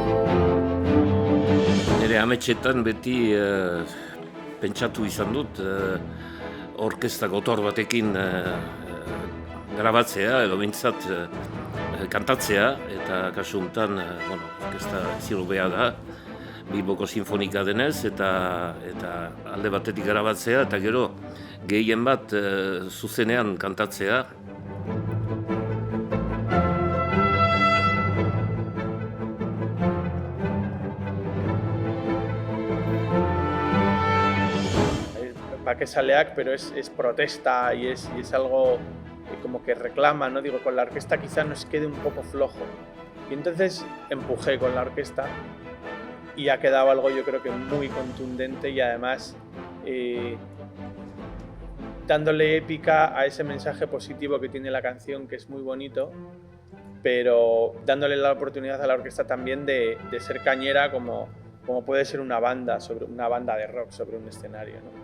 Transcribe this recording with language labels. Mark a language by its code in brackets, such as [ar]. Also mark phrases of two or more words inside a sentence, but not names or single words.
[eu] Nire ametsetan beti pentsatu izan dut orkestra gotor batekin grabatzea edo behintzat kantatzea, eta kasu honetan orkestra zirubea da, Bilboko Sinfonika denez, eta alde batetik grabatzea, eta gero gehien bat zuzenean kantatzea. Bakezaleak, [es] pero es protesta y es algo como que reclama, ¿no? Digo, con la orquesta quizá nos quede un poco flojo. Y entonces empujé con la orquesta y ha quedado algo, yo creo que muy contundente, y además dándole épica a ese mensaje positivo que tiene la canción, que es muy bonito, pero dándole la oportunidad a la orquesta también de ser cañera como puede ser una banda de rock sobre un escenario, ¿no?